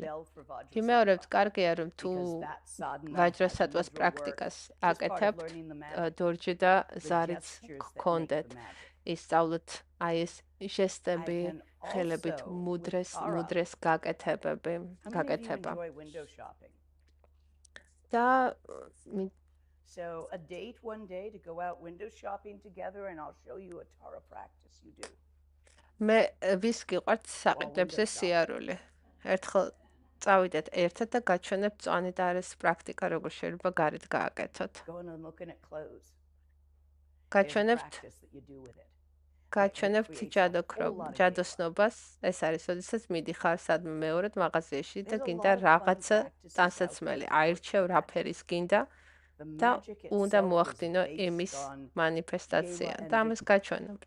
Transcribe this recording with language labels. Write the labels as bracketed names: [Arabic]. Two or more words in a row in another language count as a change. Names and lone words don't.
[Georgian] ვიმეორებთ, კარგია, რომ თუ ვაჯრასატვას პრაქტიკას აკეთებთ, დორჯი და ზარიც გქონდეთ. ისწავლოთ აი ეს ჟესტები, ხელებით მუდრეს გაკეთება. და [English] So a date one day to go out window shopping together and I'll show you a Tara practice you do. [Georgian] მე ვის გიყვართ საყიდებზე სიარული. ერთხელ წავიდეთ ერთად და გაჩვენებთ მწვანე ტარის პრაქტიკა, როგორ შეიძლება გარეთ გააკეთოთ. [English] Going and looking at clothes. [Georgian] გაჩვენებთ ჯადოსნობას, ეს არის, როდესაც მიდიხარ სადმე მეორედ მაღაზიაში და გინდა რაღაცა ტანსაცმელი, აირჩევ რა ფერის გინდა და უნდა მოახდინო იმის მანიფესტაცია და ამას გაჩვენებთ.